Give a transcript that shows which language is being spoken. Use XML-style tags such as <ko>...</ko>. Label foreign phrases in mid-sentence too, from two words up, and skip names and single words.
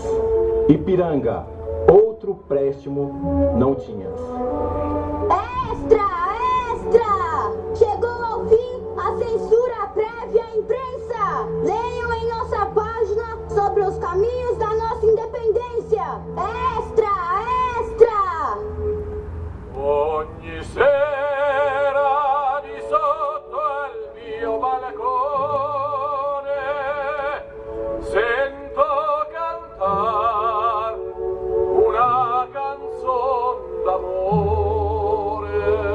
<pt>Ipiranga, outro préstimo não tinhas. Extra, extra! Chegou ao fim a censura prévia à imprensa. Leiam em nossa página sobre os caminhos da nossa independência. Extra, extra!</pt> <it>Ogni sera di sotto il mio balcone sento cantar una canzone d'amore.</it>